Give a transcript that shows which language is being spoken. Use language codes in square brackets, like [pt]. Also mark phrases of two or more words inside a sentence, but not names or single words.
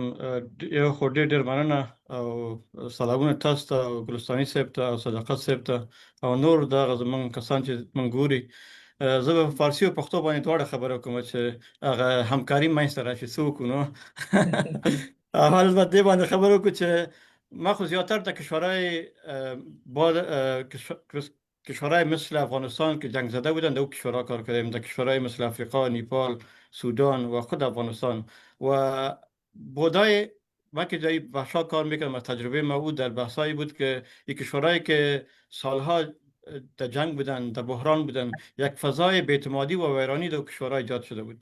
[ps] یو خو ډېر مننه او سلامونه تاسو ته او ګلستاني صاحب ته او صداقت صاحب ته او نور دغه زموږ کسان چې موږ ګوري. زه به فارسي او پښتو باندې دواړه خبره کوم چې هغه همکاري منځته راشي. څه وکړو نو اول به دې باندې خبره وکړو چې ما خو [fa] زیاتر در کشورهای مثل افغانستان که جنگ زده بودن در او کشورها کار کردیم، در کشورهای مثل افریقا، نیپال، سودان و خود افغانستان. و بودای من که جایی بخشا کار میکردم و تجربه ما بود در بحثایی بود که این کشورهایی که سالها در جنگ بودن، در بحران بودن، یک فضای بی‌اعتمادی و ویرانی در کشورها ایجاد شده بود.